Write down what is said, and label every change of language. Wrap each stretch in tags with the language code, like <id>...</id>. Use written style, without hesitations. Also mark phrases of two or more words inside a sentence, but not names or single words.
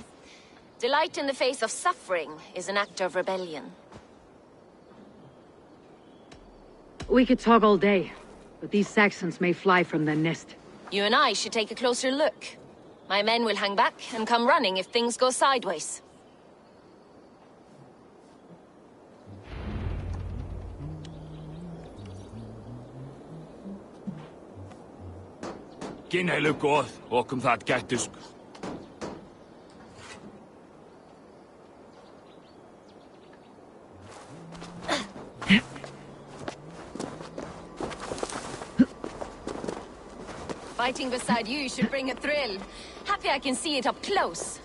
<en>Delight in the face of suffering is an act of rebellion. We could talk all day, but these Saxons may fly from their nest. You and I should take a closer look. My men will hang back and come running if things go sideways.</en> <non>Ginheilu goð, okum það gættusk.</non> <en>Fighting beside you should bring a thrill. Happy I can see it up close.</en>